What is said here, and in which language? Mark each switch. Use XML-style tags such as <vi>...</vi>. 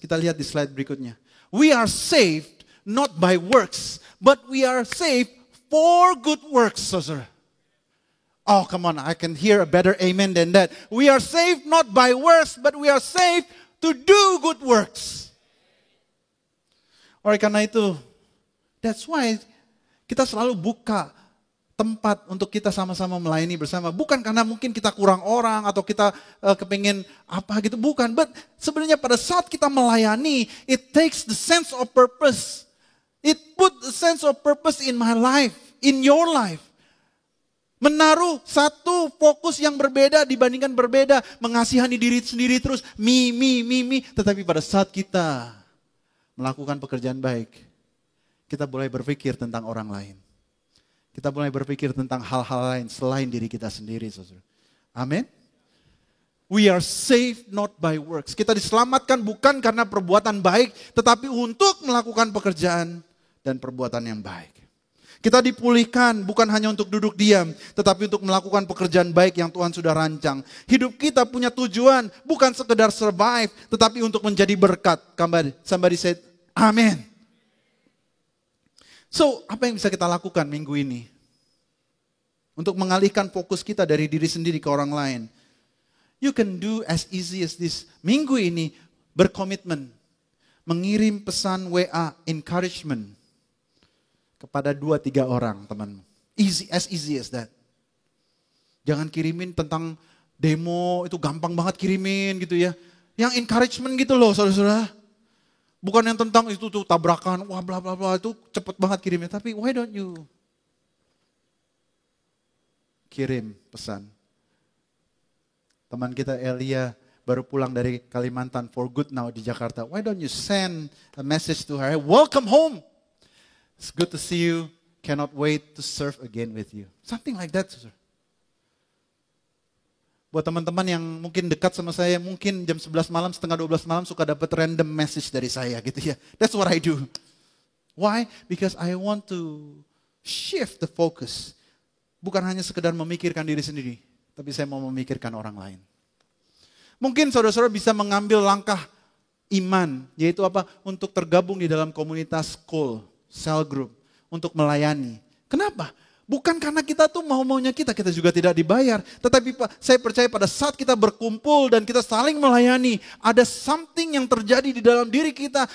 <id>Kita lihat di slide berikutnya.</id> <en>We are saved not by works. But we are saved for good works, saudara. Oh, come on, I can hear a better amen than that. We are saved not by works, but we are saved to do good works.</en> <id>Oleh karena itu,</id> <en>that's why</en> <id>kita selalu buka tempat untuk kita sama-sama melayani bersama. Bukan karena mungkin kita kurang orang atau kita kepengen apa gitu, bukan. But sebenarnya pada saat kita melayani, it takes the sense of purpose.</id> <en>It put a sense of purpose in my life, in your life.</en> <id>Menaruh satu fokus yang berbeda dibandingkan berbeda. Mengasihani diri sendiri terus, me. Tetapi pada saat kita melakukan pekerjaan baik, kita mulai berpikir tentang orang lain. Kita mulai berpikir tentang hal-hal lain selain diri kita sendiri, saudara. Amin.</id> <en>We are saved not by works.</en> <id>Kita diselamatkan bukan karena perbuatan baik, tetapi untuk melakukan pekerjaan dan perbuatan yang baik. Kita dipulihkan bukan hanya untuk duduk diam, tetapi untuk melakukan pekerjaan baik yang Tuhan sudah rancang. Hidup kita punya tujuan, bukan sekedar survive, tetapi untuk menjadi berkat.</id> <en>Somebody said, amen.</en> <id>So, apa yang bisa kita lakukan minggu ini? Untuk mengalihkan fokus kita dari diri sendiri ke orang lain.</id> <en>You can do as easy as this.</en> <id>Minggu ini berkomitmen, mengirim pesan WA, encouragement, kepada 2-3 orang teman.</id> <en>Easy as that.</en> <id>Jangan kirimin tentang demo, itu gampang banget kirimin gitu ya. Yang encouragement gitu loh saudara-saudara. Bukan yang tentang itu tuh tabrakan, wah bla bla bla, itu cepet banget kirimnya. Tapi</id> <en>why don't you</en> <id>kirim pesan. Teman kita Elia baru pulang dari Kalimantan</id> <en>for good now</en> <id>di Jakarta.</id> <en>Why don't you send a message to her, welcome home. It's good to see you. Cannot wait to serve again with you. Something like that, saudara.</en> <id>Buat teman-teman yang mungkin dekat sama saya, mungkin jam 11 malam, setengah 12 malam suka dapat random message dari saya gitu ya.</id> <en>That's what I do. Why? Because I want to shift the focus.</en> <id>Bukan hanya sekedar memikirkan diri sendiri, tapi saya mau memikirkan orang lain. Mungkin saudara-saudara bisa mengambil langkah iman, yaitu apa? Untuk tergabung di dalam komunitas school. Cell group, untuk melayani. Kenapa? Bukan karena kita tuh mau-maunya kita juga tidak dibayar. Tetapi saya percaya pada saat kita berkumpul dan kita saling melayani, ada something yang terjadi di dalam diri kita.</id>